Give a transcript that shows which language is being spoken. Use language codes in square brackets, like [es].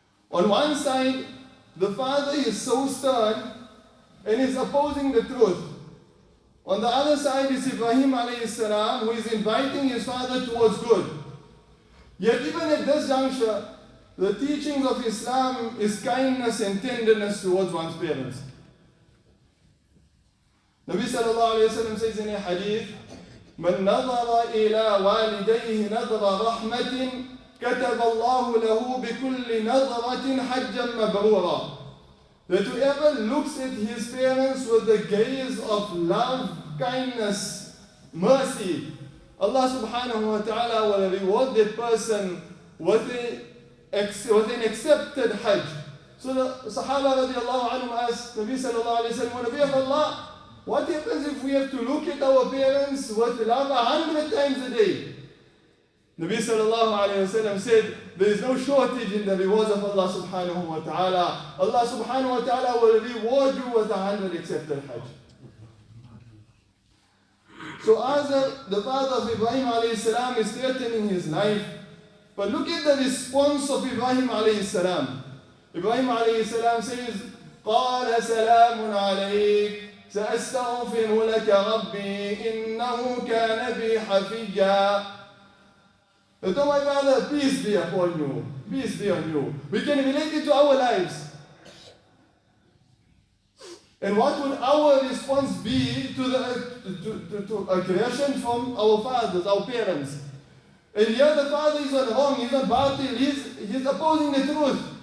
[en] On one side, the father is so stern and is opposing the truth. On the other side is Ibrahim alayhi salam, who is inviting his father towards good. Yet even at this juncture, the teachings of Islam is kindness and tenderness towards one's parents. Nabi sallallahu alayhi wa sallam says in a hadith, [ar] مَنْ نَظَرَ إِلَىٰ وَالِدَيْهِ نَظْرَ رَحْمَةٍ كَتَبَ اللَّهُ لَهُ بِكُلِّ نَظْرَةٍ حَجًّا مَبْرُورًا. [en] That whoever looks at his parents with the gaze of love, kindness, mercy, Allah subhanahu wa ta'ala will reward that person with an accepted Hajj. So the Sahaba radiallahu anhum asked Nabi sallallahu alayhi wa sallam, Nabi of Allah, what happens if we have to look at our parents with love 100 times a day? Nabi sallallahu alayhi wa sallam said, there is no shortage in the rewards of Allah subhanahu wa ta'ala. Allah subhanahu wa ta'ala will reward you with 100 accepted Hajj. So Azar, the father of Ibrahim alayhi salam, is threatening his life. But look at the response of Ibrahim alayhi salam. Ibrahim alayhi salam says, [ar] قال سلام عليك سأستغفر لك ربي إنه كان بي حفيا. [en] Oh my father, peace be upon you. Peace be on you. We can relate it to our lives. And what would our response be to aggression from our fathers, our parents? And here the father is on wrong, he's on batil, he's opposing the truth.